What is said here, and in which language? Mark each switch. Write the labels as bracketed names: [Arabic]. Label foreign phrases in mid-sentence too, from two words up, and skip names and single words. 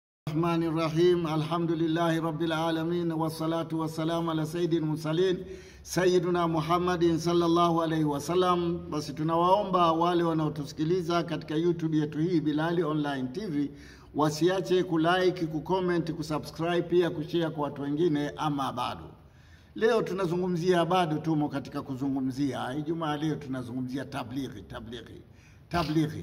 [Arabic] الرحمن الرحيم الحمد لله رب العالمين والصلاة والسلام على سيد المرسلين سيدنا محمد صلى الله عليه وسلم. [Swahili] Basi tunawaomba wale wanaotusikiliza katika YouTube yetu hii Bilali Online TV wasiache kulike, kucomment, kusubscribe, pia kushare kwa watu wengine. Ama bado leo tunazungumzia, bado tumo katika kuzungumzia Ijumaa. Leo tunazungumzia tablighi.